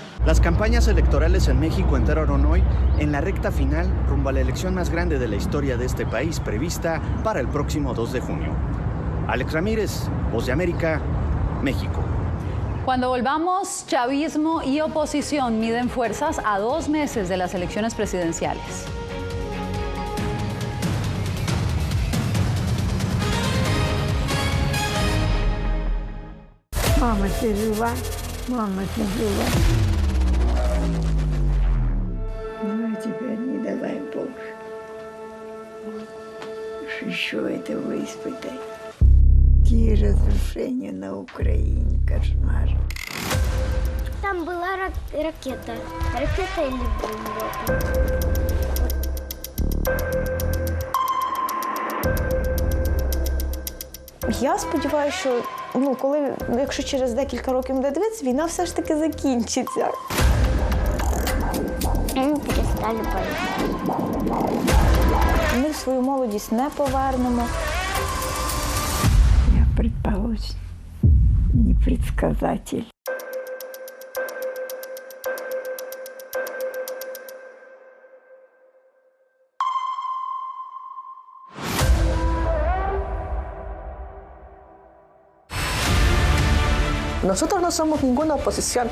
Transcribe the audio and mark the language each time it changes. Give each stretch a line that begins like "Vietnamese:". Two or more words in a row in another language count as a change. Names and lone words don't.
Spanish: Las campañas electorales en México entraron hoy en la recta final rumbo a la elección más grande de la historia de este país, prevista para el próximo 2 de junio. Alex Ramírez, Voz de América, México. Cuando volvamos, chavismo y oposición miden fuerzas a 2 meses de las elecciones presidenciales.
Russian: Мама, ты жива? Мама, ты жива? Ну, а теперь не давай Бог. Еще этого испытай. Какие разрушения на Украине, кошмар. Там была ракета. Ракета или бомба?
Ukrainian: Я сподіваюся, що якщо через декілька років буде дивитися, війна все ж таки закінчиться. Перестали боятися. Ми свою молодість не повернемо.
Russian: Я предположим, не предсказатель.
Spanish: Nosotros no somos ninguna oposición.